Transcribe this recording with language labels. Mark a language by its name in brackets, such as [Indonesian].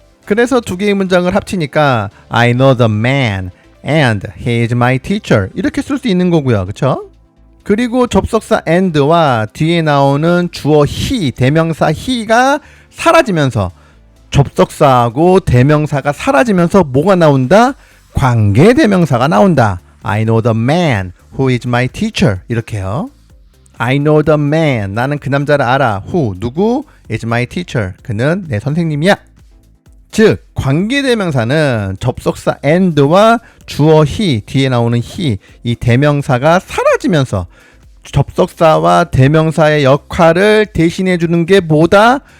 [Korean] 그래서 두 개의 문장을 합치니까 [English] I know the man and he is my teacher [Korean] 이렇게 쓸 수 있는 거고요. 그쵸? 그리고 접속사 and와 뒤에 나오는 주어 he, 대명사 he가 사라지면서 접속사하고 대명사가 사라지면서 뭐가 나온다? 관계대명사가 나온다. [English] I know the man who is my teacher [Korean] 이렇게요. [English] I know the man [Korean] 나는 그 남자를 알아. [English] who [Korean] 누구? [English] is my teacher [Korean] 그는 내 선생님이야. 즉 관계대명사는 접속사 and와 주어 he 뒤에 나오는 he 이 대명사가 사라지면서 접속사와 대명사의 역할을 대신해 주는 게 뭐다?